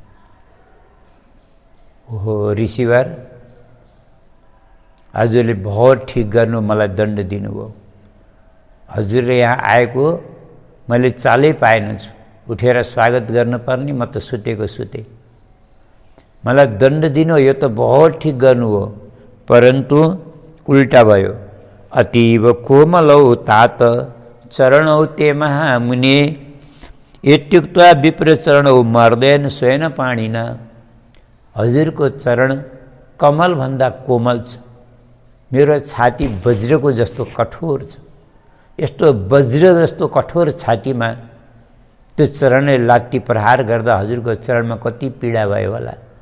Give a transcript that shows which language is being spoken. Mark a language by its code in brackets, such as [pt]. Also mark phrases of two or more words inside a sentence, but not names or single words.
[ne] ओहो ऋषिवर, हजुरले बहुत ठिक गर्नु, मलाई दण्ड दिनुभयो। हजुरले यहाँ आएको मैले चालै पाएन छु। उठेर स्वागत गर्नुपर्ने, म त सुतेको सुते। मलाई दण्ड दिनु यो त बहुत ठिक गर्नु हो, परन्तु उल्टा भयो। [sa] अतीव कोमलौ तात चरणौ ते महामुने इत्युक्त्वा विप्र चरणौ मर्देन स्वयं पाणिना। [ne] हजुरको चरण कमलभन्दा कोमल छ, मेरो छाती वज्रको जस्तो कठोर छ। यस्तो वज्र जस्तो कठोर छातीमा त्यो चरणले लात्ती प्रहार गर्दा हजुरको चरणमा कति पीडा भयो होला।